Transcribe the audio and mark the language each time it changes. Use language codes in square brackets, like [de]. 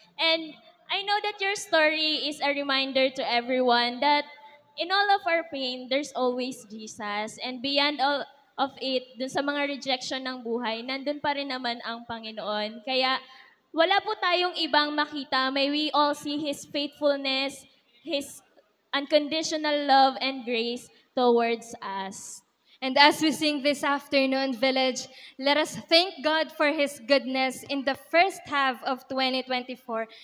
[en] And I know that your story is a reminder to everyone that in all of our pain, there's always Jesus. And beyond all of it, [tl] dun sa mga rejection ng buhay, nandun pa rin naman ang Panginoon. Kaya wala po tayong ibang makita. [en] May we all see His faithfulness, His unconditional love and grace towards us. And as we sing this afternoon, Village, let us thank God for His goodness in the first half of 2024.